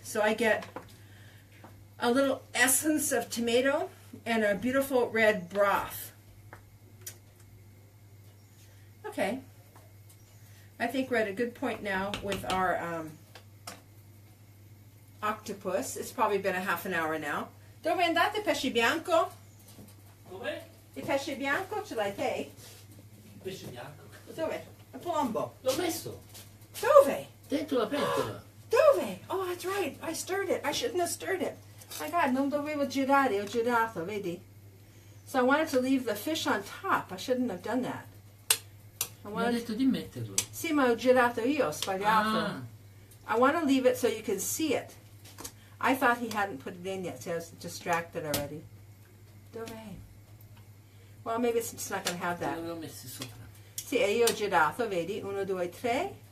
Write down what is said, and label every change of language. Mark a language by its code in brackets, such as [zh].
[en] So I get a little essence of tomato and a beautiful red broth. Okay. I think we're at a good point now with our octopus. It's probably been a half an hour now. [it] Dove è andato il pesce bianco? Dov'è? Il pesce bianco ce l'hai te? Il pesce bianco. Dove? Il polombo. L'ho messo Dove? dentro la pentola. Dove? [en] Oh, that's right. I stirred it. I shouldn't have stirred it. My God, [it] non dovevo girare. Ho girato, vedi? [en] So I wanted to leave the fish on top. I shouldn't have done that. I [it] Mi ha detto di metterlo. Sì, ma ho girato io, ho sbagliato. Ah, [en] I want to leave it so you can see it. I thought he hadn't put it in yet, so I was distracted already. [it] Dove? [en] Well, maybe it's not going to have that. [it] li ho messi sopra. Sì, e io ho girato, vedi? 1, 2, 3.